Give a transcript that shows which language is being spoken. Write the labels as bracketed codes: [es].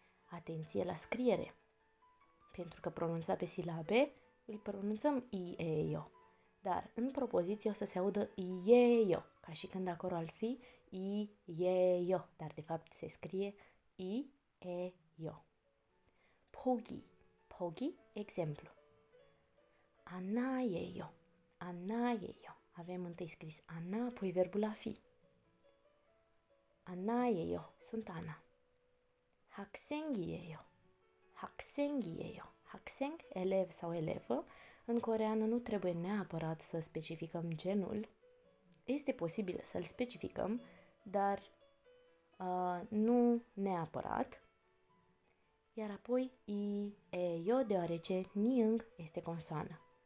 [ro] Atenție la scriere, pentru că pronunța pe silabe îl pronunțăm i-e-yo, dar în propoziție o să se audă i-e-yo, ca și când acolo ar fi i-e-yo, dar de fapt se scrie i-e-yo. [ko] 포기, 포기, [ro] exemplu. [ko] 안나예요, 안나예요. [ro] Avem întâi scris Ana, apoi verbul a fi. [ko] 안나예요, [ro] sunt Ana. [ko] 학생이에요, 학생이에요. [ro] 학생, elev sau elevă. În coreeană nu trebuie neapărat să specificăm genul. Este posibil să-l specificăm, dar nu neapărat. Iar apoi i-e-yo, deoarece niâng este consoană.